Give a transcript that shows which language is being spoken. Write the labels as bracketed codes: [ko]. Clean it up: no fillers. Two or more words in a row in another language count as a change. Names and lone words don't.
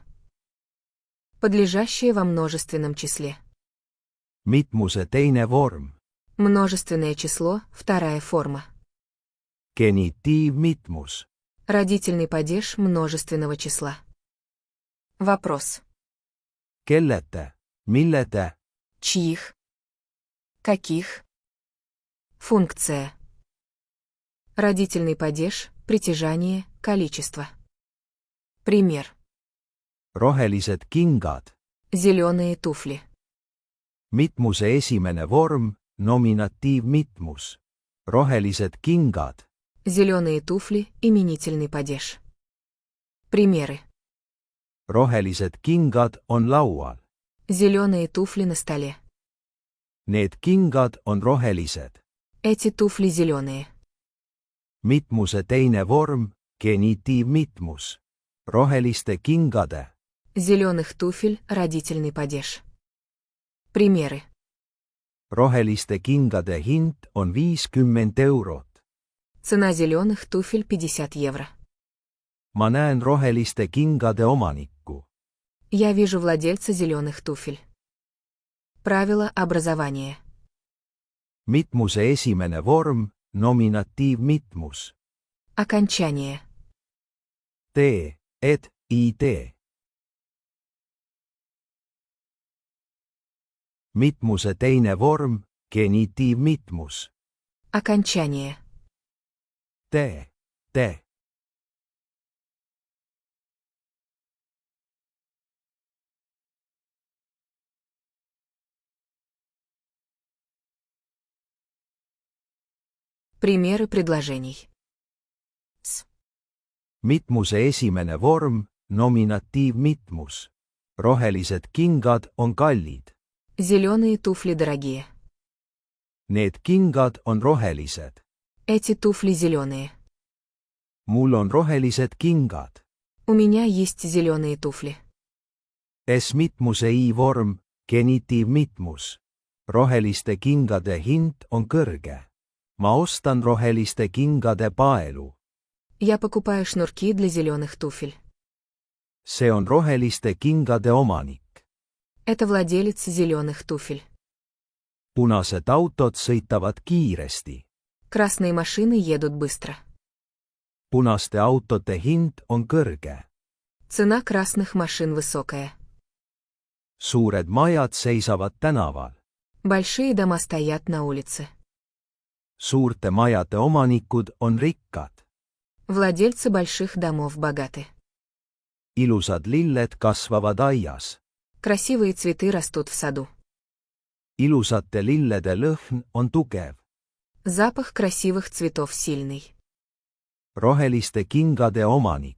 [ru] Подлежащая во множественном числе. [et] mitmuse teine vorm. [ru] Множественное число, вторая форма. [et] genitiivmitmus. [ru] Родительный падеж множественного числа. Вопрос. [et] Kelle te, mille te, [ru] Чьих? Каких? Функция. Родительный падеж, притяжание, количество. Пример. [et] rohelised kingad, [ru] Зеленые туфли. [et] mitmuse esimene vorm, nominatiivmitmus. rohelised kingad, [ru] Зеленые туфли, именительный падеж. Примеры. [et] rohelised kingad on laual. [ru] Зеленые туфли на столе. [et] Need kingad on rohelised. [ru] Эти туфли зеленые. [et] mitmuse teine vorm, genitiivmitmus. roheliste kingade, [ru] Зеленых туфель, родительный падеж. Примеры. [et] roheliste kingade hind on 50 eurot. [ru] Цена зеленых туфель 50 евро. [et] ma näen roheliste kingade omanikku. [ru] Я вижу владельца зеленых туфель. Правила образования. [et] mitmuse esimene vorm, nominatiivmitmus. [ru] Окончание. [et] tee, et, idee. mitmuse teine vorm, genitiivmitmus. [ru] Окончание. [et] Te, te. [ru] Примеры предложений. [et] mitmuse esimene vorm, nominatiivmitmus. rohelised kingad on kallid. [ru] Зеленые туфли дорогие. [et] Need kingad on rohelised. [ru] Эти туфли зеленые. [et] mul on rohelised kingad. [ru] У меня есть зеленые туфли. [et] S mitmuse i vorm, genitiivmitmus. roheliste kingade hind on kõrge. ma ostan roheliste kingade paelu. [ru] Я покупаю шнурки для зеленых туфель. [et] see on roheliste kingade omanik. [ru] Это владелец зеленых туфель. [et] punased autod sõitavad kiiresti. [ru] Красные машины едут быстро. [et] punaste autode hind on kõrge. [ru] Цена красных машин высокая. [et] suured majad seisavad tänaval. [ru] Большие дома стоят на улице. [et] suurte majade omanikud on rikkad. [ru] Владельцы больших домов богаты. [et] ilusad lilled kasvavad aias. [ru] Красивые цветы растут в саду. [et] ilusate lillede lõhn on tugev. [ru] Запах красивых цветов сильный. [et] roheliste kingade omanik.